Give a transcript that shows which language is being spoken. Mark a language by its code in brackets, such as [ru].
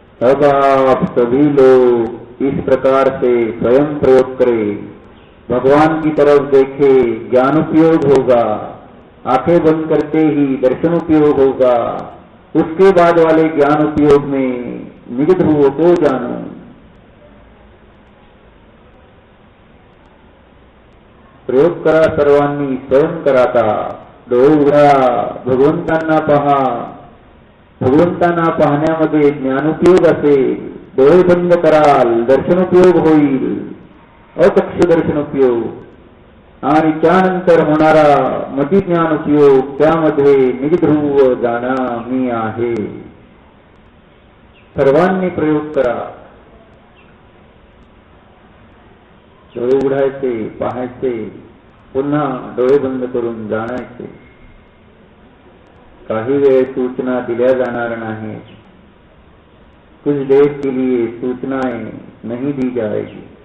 [hi] अब आप सभी लोग इस प्रकार से स्वयं प्रयोग करें. भगवान की तरफ देखे, ज्ञान उपयोग होगा. आंखें बंद करते ही दर्शन उपयोग होगा. उसके बाद वाले ज्ञान उपयोग में निज ध्रुव को जानो. [mr] प्रयोग करा सर्वांनी स्वयं कराता. डोळे उघडा, भगवंतांना पहा. भगवंतांना पाहण्यामध्ये ज्ञानोपयोग असेल. डोळे बंद कराल, दर्शनोपयोग होईल, अचक्षु दर्शनोपयोग. आणि त्यानंतर होणारा मतिज्ञान उपयोग, त्यामध्ये निजध्रुव जाणा मी आहे. सर्वांनी प्रयोग करा. डोळे उघडायचे, पाहायचे, पुन्हा डोळे बंद करून जाणायचे. काही वेळ सूचना दिल्या जाणार नाही. [hi] कुछ देर के लिए सूचनाएं नहीं दी जाएगी.